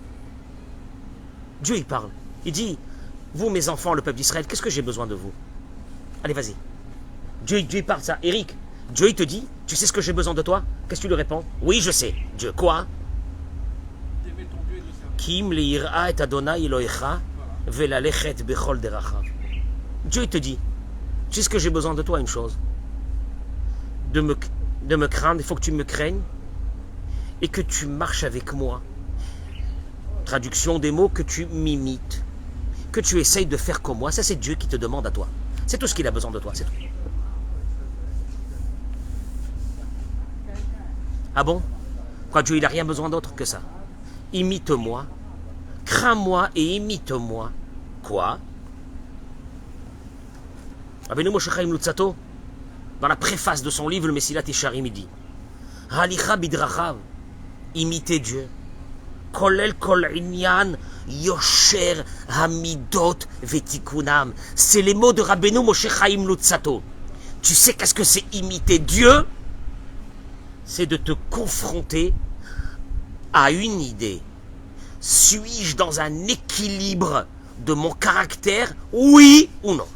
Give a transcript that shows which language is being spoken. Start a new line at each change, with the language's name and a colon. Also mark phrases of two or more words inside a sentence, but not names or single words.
French: Dieu, il parle. Il dit, vous, mes enfants, le peuple d'Israël, qu'est-ce que j'ai besoin de vous? Allez, vas-y. Dieu, il parle ça. Eric, Dieu, il te dit, tu sais ce que j'ai besoin de toi? Qu'est-ce que tu lui réponds? Oui, je sais. Dieu, quoi?
Hebrew: כי אם ליראה את ה׳ אלוהיך וללכת בכל דרכיו.
French: Dieu, il te dit, tu sais ce que j'ai besoin de toi, une chose. De me craindre, il faut que tu me craignes et que tu marches avec moi. Traduction des mots, que tu m'imites, que tu essayes de faire comme moi. Ça, c'est Dieu qui te demande à toi. C'est tout ce qu'il a besoin de toi, c'est tout. Ah bon? Quoi, Dieu, il n'a rien besoin d'autre que ça? Imite-moi, crains-moi et imite-moi. Quoi? Rabbeinu Moshe Chaim Luzzatto, dans la préface de son livre, le Mesilat Yesharim, il dit
Hebrew: הליכה בדרכיו,
French: imitez Dieu.
Hebrew: כולל כל ענין יושר המידות ותיקונם.
French: C'est les mots de Rabbeinu Moshe Chaim Luzzatto. Tu sais qu'est-ce que c'est imiter Dieu? C'est de te confronter à une idée. Suis-je dans un équilibre de mon caractère, oui ou non?